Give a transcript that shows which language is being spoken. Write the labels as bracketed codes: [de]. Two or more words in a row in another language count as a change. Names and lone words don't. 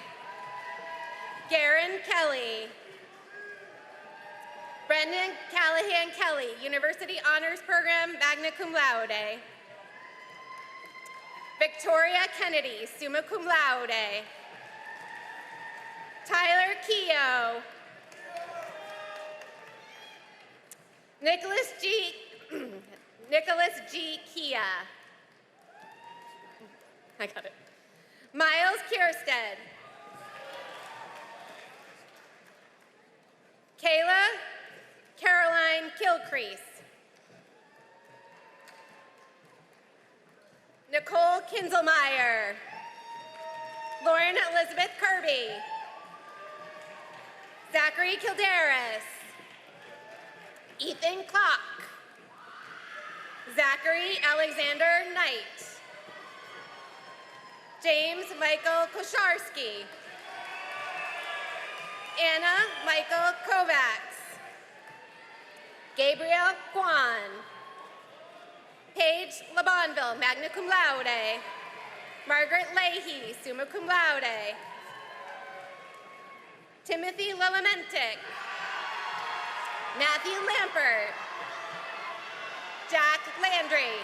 [en] Garen Kelly. Brendan Callahan Kelly, University Honors Program, [la] magna cum laude. [en] Victoria Kennedy, [la] summa cum laude. [en] Tyler Keogh. Nicholas G. Kia. I got it. Miles Kierstead. Kayla Caroline Kilcrease. Nicole Kinselmeyer. Lauren Elizabeth Kirby. Zachary Kildaris. Ethan Klock. Zachary Alexander Knight. James Michael Kosharski. Anna Michael Kovacs. Gabriel Kwan. Paige LeBonville, [la] magna cum laude. [en] Margaret Leahy, [la] summa cum laude. [en] Timothy Lillamentic. Matthew Lampert. Jack Landry.